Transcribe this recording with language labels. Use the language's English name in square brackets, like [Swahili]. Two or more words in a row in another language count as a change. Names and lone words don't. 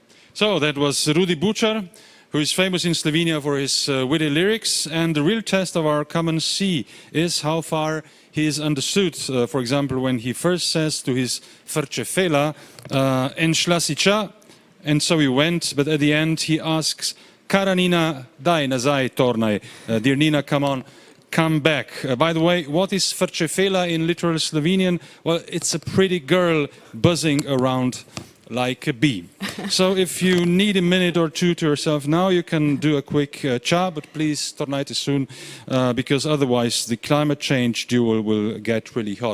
[English] So that was Rudi Bučar, who is famous in Slovenia for his witty lyrics. And the real test of our common sea is how far he is understood. For example, when he first says to his Frčafele, [Slovenian] en šla si ča, [English] and so he went, but at the end he asks, [Slovenian] Kara Nina, daj nazaj tornaj. [English] Dear Nina, come on, come back. By the way, what is Frčafele in literal Slovenian? Well, it's a pretty girl buzzing around like a bee. So if you need a minute or two to yourself now, you can do a quick cha, but please tornajte soon, because otherwise the climate change duel will get really hot.